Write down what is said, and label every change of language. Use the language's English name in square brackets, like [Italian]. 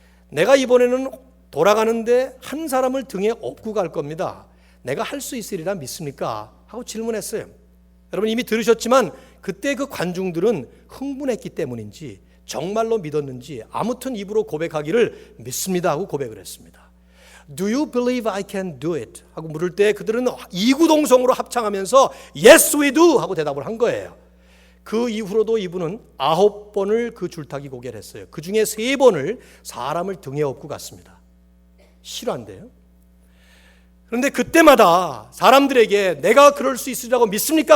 [Korean] 내가 이번에는 돌아가는데 한 사람을 등에 업고 갈 겁니다. 내가 할 수 있으리라 믿습니까? 하고 질문했어요. 여러분 이미 들으셨지만 그때 그 관중들은 흥분했기 때문인지 정말로 믿었는지 아무튼 입으로 고백하기를 믿습니다 하고 고백을 했습니다. [English] Do you believe I can do it? [Korean] 하고 물을 때 그들은 이구동성으로 합창하면서 [English] Yes we do [Korean] 하고 대답을 한 거예요. 그 이후로도 이분은 9번을 그 줄타기 고개를 했어요. 그 중에 3번을 사람을 등에 업고 갔습니다. 실화인데요. 그런데 그때마다 사람들에게 내가 그럴 수 있으리라고 믿습니까?